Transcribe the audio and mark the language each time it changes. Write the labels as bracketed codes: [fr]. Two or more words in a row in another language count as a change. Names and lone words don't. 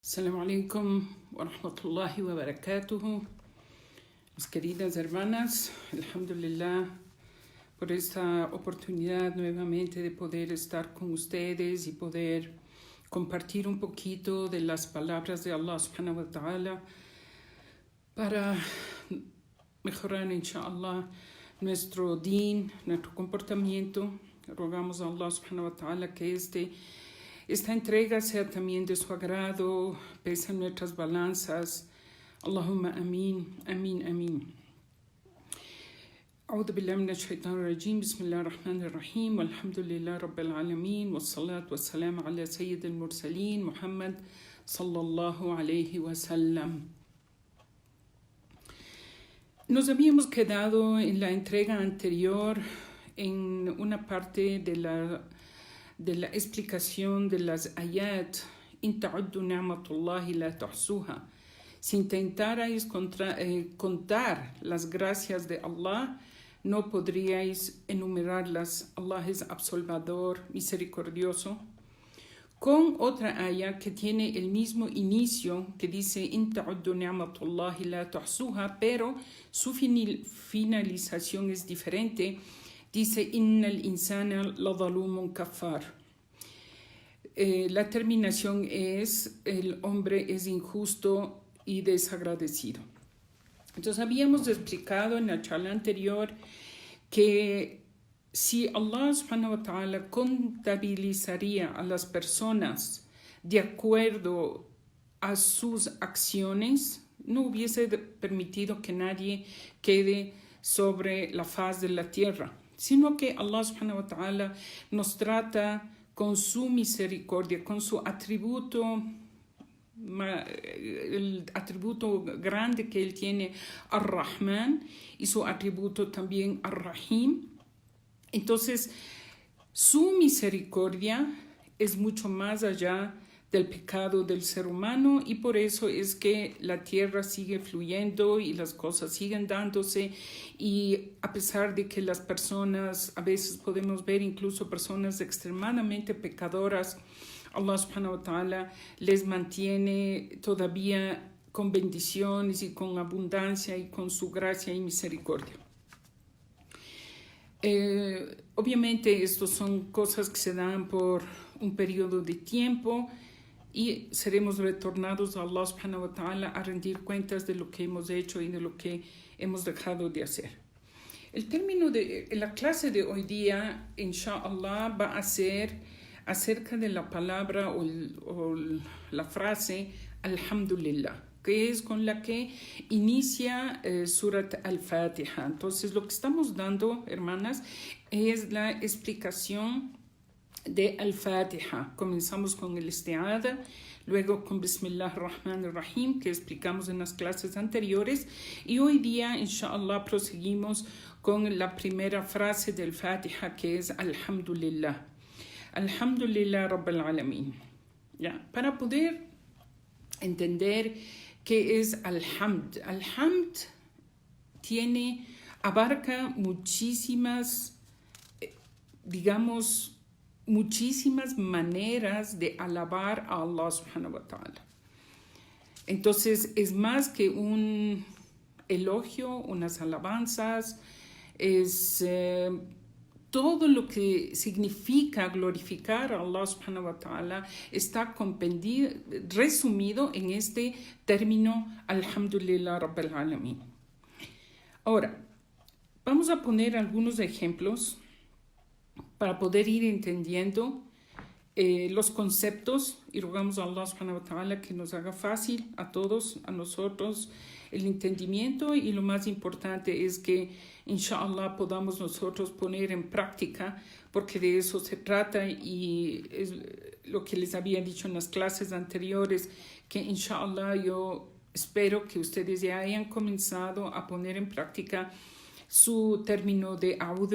[ar] السلام عليكم ورحمة الله وبركاته. [es] Mis queridas hermanas, alhamdulillah por esta oportunidad nuevamente de poder estar con ustedes y poder compartir un poquito de las palabras de [ar] الله سبحانه وتعالى [es] para mejorar inshallah nuestro din, nuestro comportamiento. Rogamos a [ar] الله سبحانه وتعالى [es] que esta entrega sea también de su agrado, pesa nuestras balanzas. [ar] اللهم آمين آمين آمين. أعوذ بالله من الشيطان الرجيم بسم الله الرحمن الرحيم والحمد لله رب العالمين والصلاة والسلام على سيد المرسلين محمد صلى الله عليه وسلم. [es] Nos habíamos quedado en la entrega anterior en una parte de la explicación de las ayat [ar] إن تعدوا نعمة الله لا تحصوها. [es] Si intentarais contar las gracias de Allah, no podríais enumerarlas. Allah es absolvador, misericordioso. Con otra ayat que tiene el mismo inicio, que dice [ar] إن تعدوا نعمة الله لا تحصوها, [es] pero su finalización es diferente. Dice, [ar] إن الإنسان لظلوم كفار. [es] La terminación es, el hombre es injusto y desagradecido. Entonces, habíamos explicado en la charla anterior que si [ar] الله سبحانه وتعالى [es] contabilizaría a las personas de acuerdo a sus acciones, no hubiese permitido que nadie quede sobre la faz de la tierra, sino que [ar] الله سبحانه وتعالى [es] nos trata con su misericordia, con su atributo, el atributo grande que Él tiene, Ar-Rahman, y su atributo también Ar-Rahim. Entonces, su misericordia es mucho más allá del pecado del ser humano y por eso es que la tierra sigue fluyendo y las cosas siguen dándose, y a pesar de que las personas, a veces podemos ver incluso personas extremadamente pecadoras, [ar] الله سبحانه وتعالى [es] les mantiene todavía con bendiciones y con abundancia y con su gracia y misericordia. Obviamente estos son cosas que se dan por un periodo de tiempo y seremos retornados a [ar] الله سبحانه وتعالى [es] a rendir cuentas de lo que hemos hecho y de lo que hemos dejado de hacer. El término de la clase de hoy día, inshallah, va a ser acerca de la palabra o la frase alhamdulillah, que es con la que inicia Surat al-Fatiha. Entonces, lo que estamos dando, hermanas, es la explicación de al-Fatiha. Comenzamos con el isti'adha, luego con [ar] بسم الله الرحمن الرحيم, [es] que explicamos en las clases anteriores, y hoy día, inshallah, proseguimos con la primera frase del Fatiha, que es Alhamdulillah. [ar] الحمد لله رب العالمين. [es] ¿Ya? Para poder entender qué es Alhamd. Alhamd abarca muchísimas, muchísimas maneras de alabar a [ar] الله سبحانه وتعالى. [es] Entonces es más que un elogio, unas alabanzas, es todo lo que significa glorificar a [ar] الله سبحانه وتعالى [es] está resumido en este término [ar] الحمد لله رب العالمين. [es] Ahora, vamos a poner algunos ejemplos para poder ir entendiendo los conceptos, y rogamos a [ar] الله سبحانه وتعالى [es] que nos haga fácil a todos, a nosotros, el entendimiento, y lo más importante es que inshallah podamos nosotros poner en práctica, porque de eso se trata, y es lo que les había dicho en las clases anteriores, que inshallah yo espero que ustedes ya hayan comenzado a poner en práctica su término de A'udhu